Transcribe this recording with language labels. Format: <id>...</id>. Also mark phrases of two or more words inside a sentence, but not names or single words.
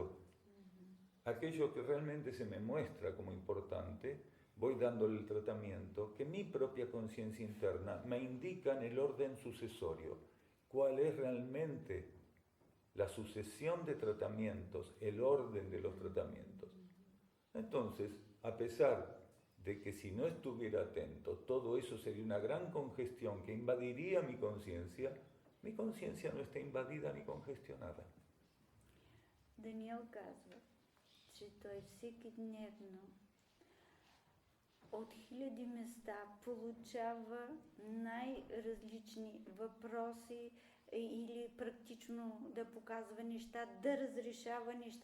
<es>Aquello que realmente se me muestra como importante voy dándole el tratamiento, que mi propia conciencia interna me indica en el orden sucesorio cuál es realmente la sucesión de tratamientos, el orden de los tratamientos. Entonces, a pesar de que si no estuviera atento, todo eso sería una gran congestión que invadiría mi conciencia no está invadida ni congestionada.</es> <bg>Даниел казва, че той всеки дневно от хиляди места получава най-различни въпроси или практично да показва неща, да разрешава неща.</bg>